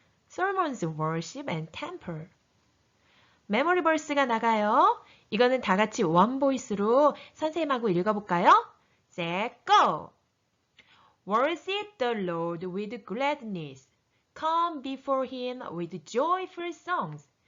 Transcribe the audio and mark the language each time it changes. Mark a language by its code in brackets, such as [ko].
[en] Solomon's Worship and Temple. [ko] 메모리 벌스가 나가요. 이거는 다 같이 원 보이스로 선생님하고 읽어볼까요? [en] Set, go! Worship the Lord with gladness. Come before Him with joyful songs.